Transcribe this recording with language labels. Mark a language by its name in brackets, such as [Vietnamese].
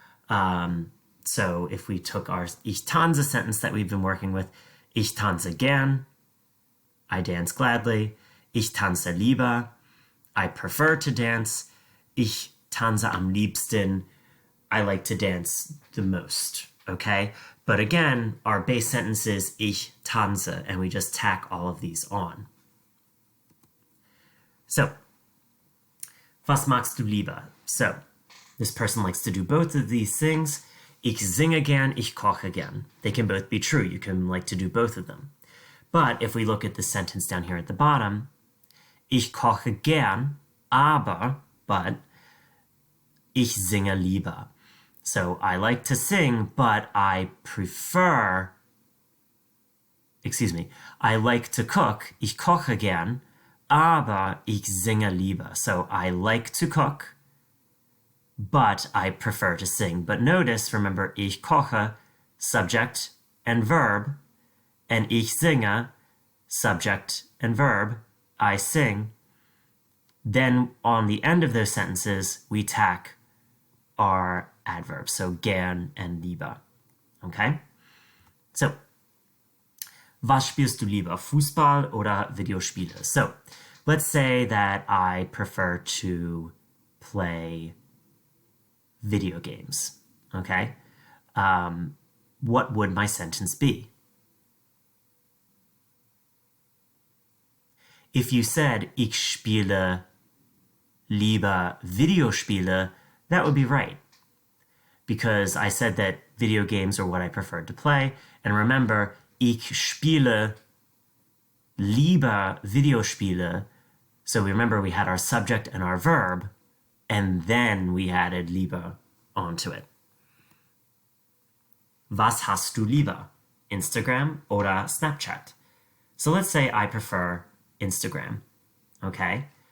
[English] So if we took our ich tanze sentence that we've been working with, [German] ich tanze gern, [English] I dance gladly, [German] ich tanze lieber, [English] I prefer to dance, [German] ich tanze am liebsten, [English] I like to dance the most, okay? But again, our base sentence is [German] ich tanze, [English] and we just tack all of these on. So, [German] was magst du lieber? [English] So, this person likes to do both of these things. [German] Ich singe gern, ich koche gern. [English] They can both be true. You can like to do both of them. But if we look at the sentence down here at the bottom, [German] ich koche gern, [English] but [German] ich singe lieber. [English] So I like to sing, but I prefer, I like to cook, [German] ich koche gern, aber ich singe lieber. [English] So I like to cook, but I prefer to sing. But notice, remember, [German] ich koche, [English] subject and verb, and [German] ich singe, [English] subject and verb, I sing. Then on the end of those sentences, we tack our adverbs, so gern and lieber. Okay? [German] So, was spielst du lieber, Fußball oder Videospiele? [English] So, let's say that I prefer to play video games. Okay? What would my sentence be? If you said, [German] ich spiele lieber Videospiele, [English] that would be right. Because I said that video games are what I prefer to play. And remember, [German] ich spiele lieber Videospiele. [English] So remember we had our subject and our verb, and then we added lieber onto it. [German] Was hast du lieber? Instagram oder Snapchat? [English] So let's say I prefer Instagram. Okay?